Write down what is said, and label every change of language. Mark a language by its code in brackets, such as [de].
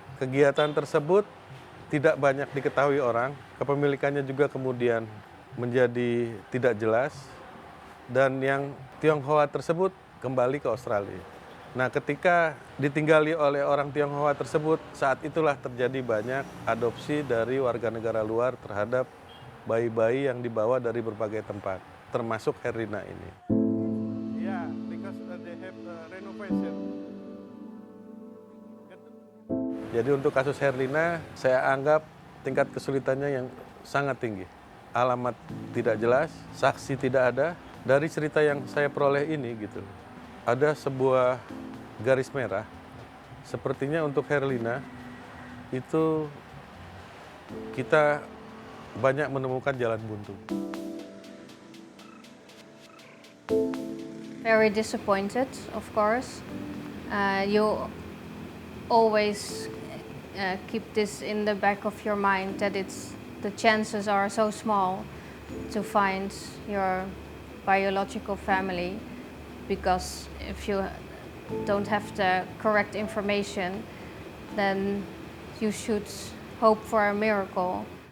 [id] Kegiatan tersebut tidak banyak diketahui orang, kepemilikannya juga kemudian menjadi tidak jelas, dan yang Tionghoa tersebut kembali ke Australia. Nah, ketika ditinggali oleh orang Tionghoa tersebut, saat itulah terjadi banyak adopsi dari warga negara luar terhadap bayi-bayi yang dibawa dari berbagai tempat, termasuk Herlina ini. [en] Yeah, because they have renovation. [id] Jadi untuk kasus Herlina, saya anggap tingkat kesulitannya yang sangat tinggi. alamat tidak jelas, saksi tidak ada. Dari cerita yang saya peroleh ini gitu, ada sebuah garis merah. Sepertinya untuk Herlina itu kita banyak menemukan jalan buntu. [en] Very disappointed, of course. You always keep this in the back of your mind that the chances are so small to find your biological family, because if you don't have the correct information, then you should hope for a miracle.